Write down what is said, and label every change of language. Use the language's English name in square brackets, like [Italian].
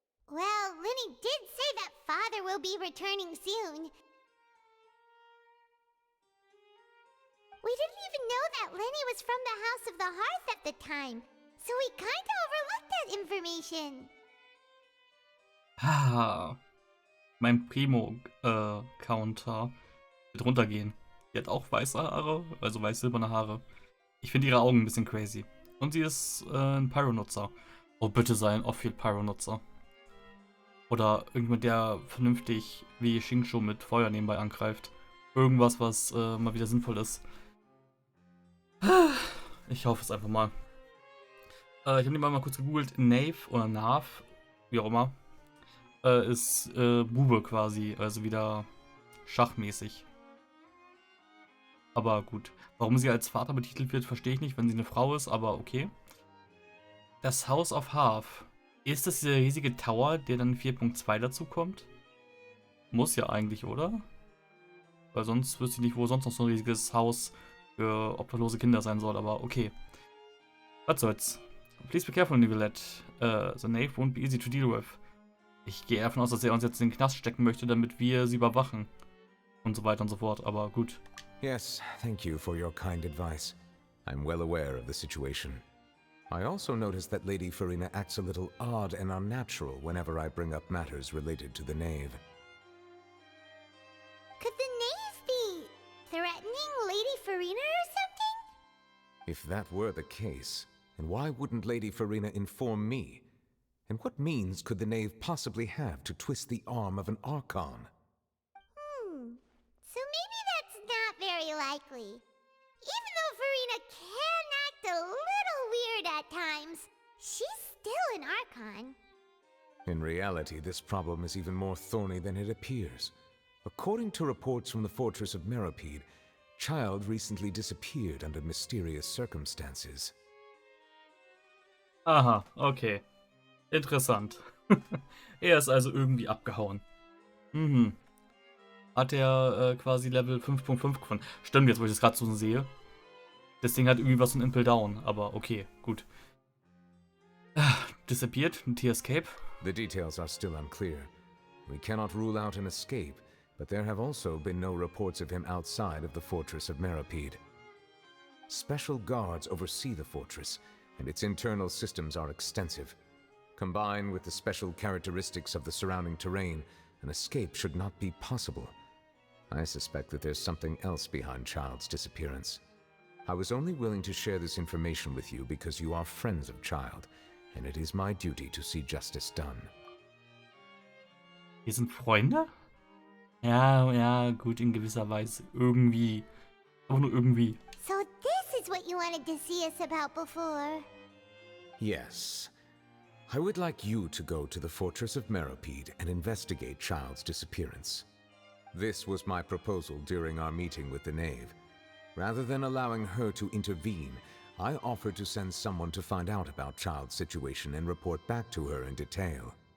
[English] Well, Linny did say that Father will be returning soon. We didn't even know that Linny was from the House of the Hearth at the time, so we kinda overlooked that information. [German] Ah, mein Primo-Counter wird runtergehen. Die hat auch weiße Haare, also weiß-silberne Haare. Ich finde ihre Augen ein bisschen crazy. Und sie ist ein Pyro-Nutzer. Oh, bitte sei ein Off-Field-Pyro-Nutzer. Oder irgendjemand, der vernünftig wie Shingshu mit Feuer nebenbei angreift. Irgendwas, was mal wieder sinnvoll ist. Ich hoffe es einfach mal. Ich habe nebenbei mal kurz gegoogelt. Knave oder Nav, wie auch immer, ist Bube quasi, also wieder schachmäßig. Aber gut. Warum sie als Vater betitelt wird, verstehe ich nicht, wenn sie eine Frau ist, aber okay. Das House of Hearth. Ist das dieser riesige Tower, der dann 4.2 dazu kommt? Muss ja eigentlich, oder? Weil sonst wüsste ich nicht, wo sonst noch so ein riesiges Haus für obdachlose Kinder sein soll, aber okay. Was soll's. [English] Please be careful, Neuvillette. The knave won't be easy to deal with. [German] Ich gehe davon aus, dass er uns jetzt in den Knast stecken möchte, damit wir sie überwachen. Und so weiter und so fort, aber gut. [English] Yes, thank you for your kind advice. I'm well aware of the situation. I also noticed that Lady Farina acts a little odd and unnatural whenever I bring up matters related to the knave. Could the knave be threatening Lady Farina or something? If that were the case, then why wouldn't Lady Farina inform me? And what means could the knave possibly have to twist the arm of an Archon? So maybe that's not very likely. Even though Farina can act a little weird at times, she's still an Archon. In reality, this problem is even more thorny than it appears. According to reports from the fortress of Meripede, Child recently disappeared under mysterious circumstances. [German] Aha, okay. Interessant. Er ist also irgendwie abgehauen. Mhm. Hat er quasi Level 5.5 gefunden. Stimmt, jetzt wo ich das gerade so sehe. Das Ding hat irgendwie was von Impel Down, aber okay, gut. Disappeared, ein T-Escape. [English] The details are still unclear. We cannot rule out an escape, but there have also been no reports of him outside of the fortress of Meripede. Special guards oversee the fortress, and its internal systems are extensive. Combined with the special characteristics of the surrounding terrain, an escape should not be possible. I suspect that there's something else behind Child's disappearance. I was only willing to share this information with you because you are friends of Child, and it is my duty to see justice done. [German] Wir sind Freunde? Ja, ja, gut, in gewisser Weise. Irgendwie. Aber nur irgendwie. [English] So this is what you wanted to see us about before. Yes. I would like you to go to the fortress of Meripede and investigate Child's disappearance. This was my proposal during our meeting with the Knave. Rather than allowing her to intervene, I offered to send someone to find out about Child's situation and report back to her in detail.